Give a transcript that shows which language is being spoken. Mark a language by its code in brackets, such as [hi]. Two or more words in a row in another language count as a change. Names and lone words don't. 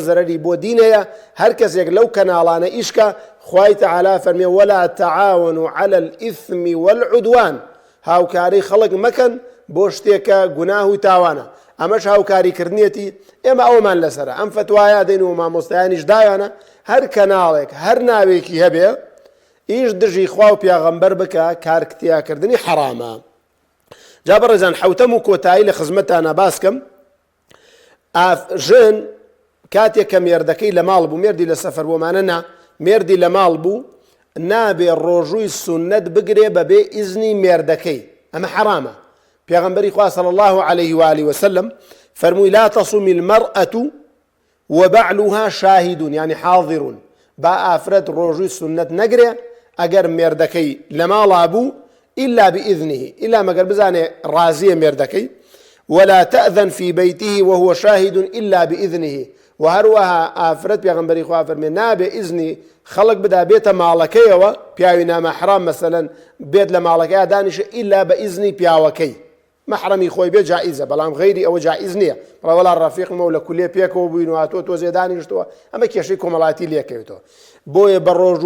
[ckb] زەرەری بۆ دینەیە هەر کەسێک لەو کەناڵانە ئیشکە خوای تەعالا فەرمێ [ar] وەلا تەعاونوا عەلە الئیثم والعودوان [ckb] هاوکاری خەڵک مەکەن بۆ شتێکە گوناه و تاوانە ئەمەش هاوکاریکردنیەتی ئێمە ئەومان لەسەرە ئەم فتوایە دەین و مامۆستایانیش دایانە هەر کەناڵێک هەر ناوێکی هەبێ ئیش دژی خوا و پێغەمبەر بکە کارکتیاکردنی حرامە جا بەڕێزان حەوتەم و کۆتایی لە خزمەتانە باسکەم ژن کاتێک کە مێردەکەی لە ماڵ بوو مێردی لە سەفەر بۆمانە نا مێردی لە ماڵ بوو نابێ ڕۆژووی سونەت بگرێ بەبێ ئیزنی مێردەکەی ئەمە حرامە پێغەمبەری خوا صلی [ar] الله عليه وآله وسلم فەرمووی لا تصوم المرأة وبعلها شاهدون يعني حاضرون [ckb] با ئافرەت ڕۆژووی سونەت نەگرێ ئەگەر مێردەکەی لە ماڵا بوو [ar] إلا بإذنه إلا [ckb] مەگەر بزانێ ڕازیە مێردەکەی [ar] ولا تأذن في بيته وهو شاهد إلا بإذنه [ckb] وهروها ئافرەت پێغەمبەری خوا فەرمێ نابێ ئیزنی خەڵک بدا بێتە ماڵەکەیەوە پیاوی نامەحرام مەسەلەن بێت لە ماڵەکەیە دانیشە إلا بە ئیزنی پیاوەکەی محرمی خۆی بێ جائزە بەڵام غەیری ئەوە جائز نییە بەڵام وەڵا ڕەفیقمە و لە کولێ پێکەوە بووین و هاتۆ تۆزێ دانیشتەوە ئەمە کێشەی کۆمەڵاتی لێکەوێتەوە بۆیە بە